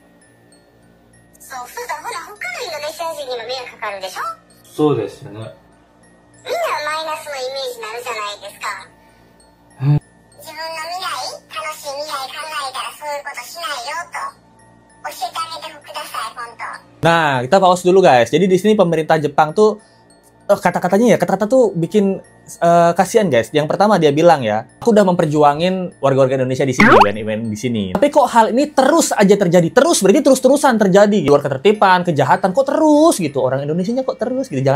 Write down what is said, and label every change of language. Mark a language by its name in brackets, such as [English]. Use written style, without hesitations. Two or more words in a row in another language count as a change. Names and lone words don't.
[Japanese] そうだ、ほら他のインドネシア人にも迷惑かかるでしょ。そうですよね。みんなマイナスのイメージになるじゃないですか。自分の未来、楽しい未来考えたらそういうことしないよと教えてあげてください、本当。 [Indonesian] Nah, kita pause dulu guys. Jadi di sini pemerintah Jepang tuh kata-kata tuh bikin kasihan guys. Yang pertama dia bilang ya, aku udah memperjuangin warga-warga Indonesia di sini, event di sini. Tapi kok hal ini terus aja terjadi, berarti terus-terusan terjadi. Di luar ketertiban, kejahatan kok terus gitu. Orang Indonesianya kok terus gitu.